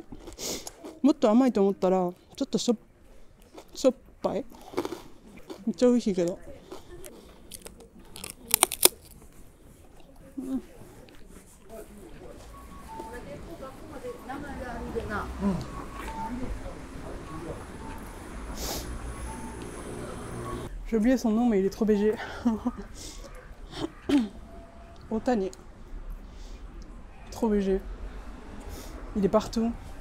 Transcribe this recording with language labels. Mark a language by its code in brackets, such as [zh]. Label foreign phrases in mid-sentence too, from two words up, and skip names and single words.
[ja] もっと甘いと思ったらちょっとしょっぱい。めっちゃ美味しいけど。 [fr] J'ai oublié son nom mais il est trop BG. Otani. Trop BG. Il est partout.